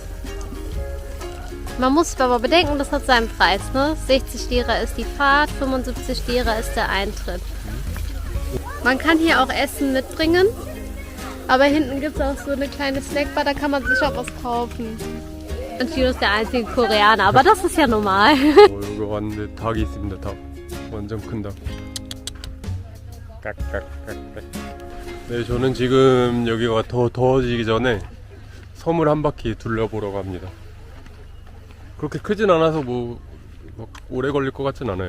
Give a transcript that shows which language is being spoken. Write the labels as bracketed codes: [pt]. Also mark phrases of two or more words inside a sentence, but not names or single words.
[de] Man muss aber bedenken, das hat seinen Preis, ne? 60 Lira ist die Fahrt, 75 Lira ist der Eintritt. Man kann hier auch Essen mitbringen. Aber hinten gibt es auch so eine kleine Snackbar, da kann man sich auch was kaufen. Und Gino ist der einzige Koreaner, aber das ist ja normal. [ko] 여기 왔는데 닭이 있습니다. 닭. 완전 큰 닭. 깍깍깍깍. 네, 저는 지금 여기가 더 더워지기 전에 섬을 한 바퀴 둘러보러 갑니다. 그렇게 크진 않아서 뭐 막 오래 걸릴 것 같진 않아요.